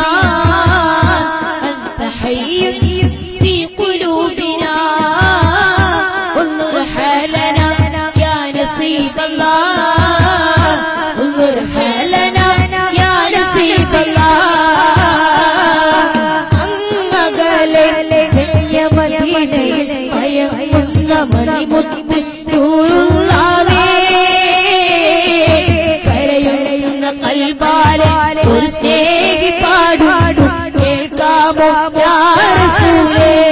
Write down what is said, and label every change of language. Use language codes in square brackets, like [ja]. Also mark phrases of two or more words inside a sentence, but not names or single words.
[ar] أنت حي في قلوبنا انظر حالنا يا نصيب الله انظر حالنا يا نصيب الله [ml] അങ്ങകലെ മദീനയിൽ മയങ്ങുന്ന മണിമുത്ത് നൂറുള്ളാവേ കൽബാലെ ഒരു സ്നേഹി പാടും കേൾക്കാമോ യാ റസൂലേ